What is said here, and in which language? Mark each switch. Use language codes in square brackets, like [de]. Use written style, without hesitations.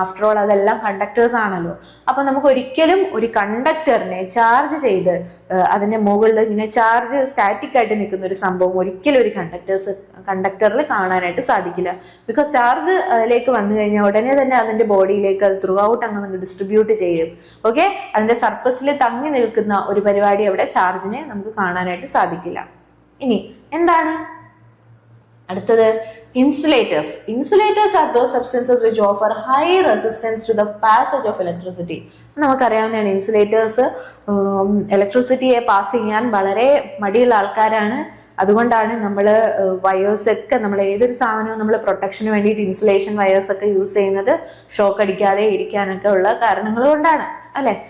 [ml] After all അതെല്ലാം conductors ആണല്ലോ. അപ്പൊ നമുക്ക് ഒരിക്കലും ഒരു കണ്ടക്ടറിനെ ചാർജ് ചെയ്ത് അതിന്റെ മുകളിൽ ഇങ്ങനെ ചാർജ് സ്റ്റാറ്റിക് ആയിട്ട് നിൽക്കുന്ന ഒരു സംഭവം ഒരിക്കലും ഒരു കണ്ടക്ടറിൽ കാണാനായിട്ട് സാധിക്കില്ല. ബിക്കോസ് ചാർജ് അതിലേക്ക് വന്നു കഴിഞ്ഞാൽ ഉടനെ തന്നെ അതിന്റെ ബോഡിയിലേക്ക് അത് ത്രൂ ഔട്ട് അങ്ങ് ഡിസ്ട്രിബ്യൂട്ട് ചെയ്യും. ഓക്കെ, അതിന്റെ സർഫസിൽ തങ്ങി നിൽക്കുന്ന ഒരു പരിപാടി അവിടെ ചാർജിനെ നമുക്ക് കാണാനായിട്ട് സാധിക്കില്ല. ഇനി എന്താണ് അടുത്തത്? Insulators. [en] Insulators are those substances which offer high resistance to the passage of electricity. [ml] നമുക്കറിയാവുന്നതാണ് ഇൻസുലേറ്റേഴ്സ് ഇലക്ട്രിസിറ്റിയെ പാസ് ചെയ്യാൻ വളരെ മടിയുള്ള ആൾക്കാരാണ്. അതുകൊണ്ടാണ് നമ്മൾ വയേഴ്സ് ഒക്കെ, നമ്മൾ ഏതൊരു സാധനവും നമ്മൾ പ്രൊട്ടക്ഷന് വേണ്ടിയിട്ട് ഇൻസുലേഷൻ വയേഴ്സ് ഒക്കെ യൂസ് ചെയ്യുന്നത് ഷോക്ക് അടിക്കാതെ ഇരിക്കാനൊക്കെ ഉള്ള കാരണങ്ങൾ കൊണ്ടാണ് അല്ലെ.